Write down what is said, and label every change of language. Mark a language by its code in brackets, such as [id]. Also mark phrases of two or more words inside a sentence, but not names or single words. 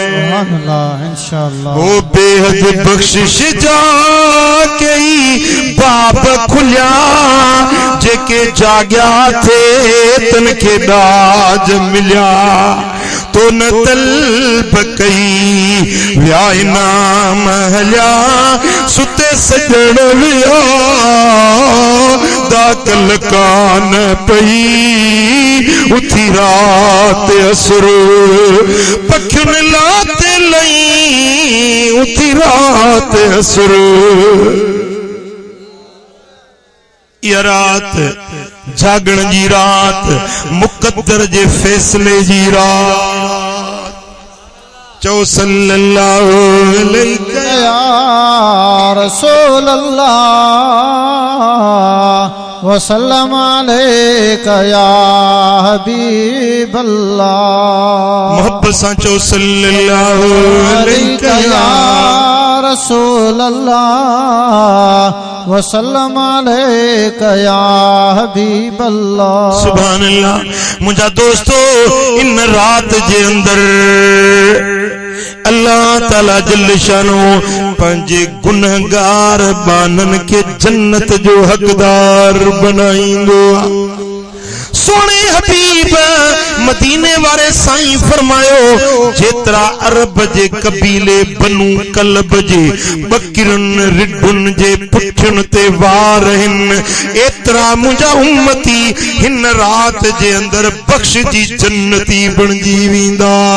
[ar] إن شاء الله [sd] ओ बेहद बख्शिश जा कई बाब खुलिया जेके जाग्या थे तन के दाज मिलिया तो न तलब कई व्या इनाम हलिया सुते सजण विया दाकल कान पई उथी रात असुर पखियुन लाते लई उथी रात असुर या रात जागण जी रात मुकद्दर जे फैसले जी रात चो [ar] صلى الله عليه يا رسول الله وسلم عليك يا حبيب الله [sd] मोहब्बत सां चो [ar] صلى الله عليك يا رسول الله وسلم عليك يا حبيب الله سبحان الله [sd] मुझा दोस्तों इन रात जे अंदर [ar] الله تعالى جل شانه [sd] पंजे गुनहगार बानन के जन्नत जो हकदार बनाईंदो सोने हबीब मदीने वारे साईं फरमायो जेतरा अरब जे कबीले बनू कलब जे बकरन रिडुन जे पुठन ते वार हिन एतरा मुंजा उम्मती हिन रात जे अंदर बख्श जी जन्नती बनजी वींदा